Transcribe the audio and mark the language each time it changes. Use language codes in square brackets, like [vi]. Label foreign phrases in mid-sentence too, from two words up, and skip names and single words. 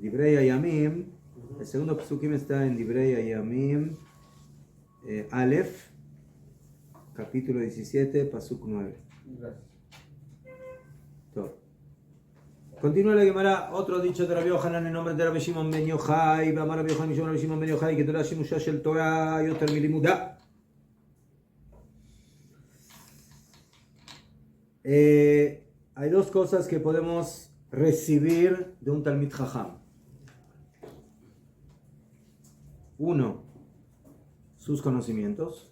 [es] Divrei Hayamim, el segundo psukim está en Divrei Hayamim, Aleph, capítulo 17, pasuk 9. Gracias. Todo. Continúa la Gemara, otro dicho de Rabbi Yohanan en nombre de Rabbi Shimon ben Yochai, Bamar Rabbi Yohanan, Rabbi Shimon ben Yochai, que [he] תורה שימושה של תורה יותר מלימודה. [es] Hay 2 cosas que podemos recibir de un Talmid Jajam. 1, sus conocimientos.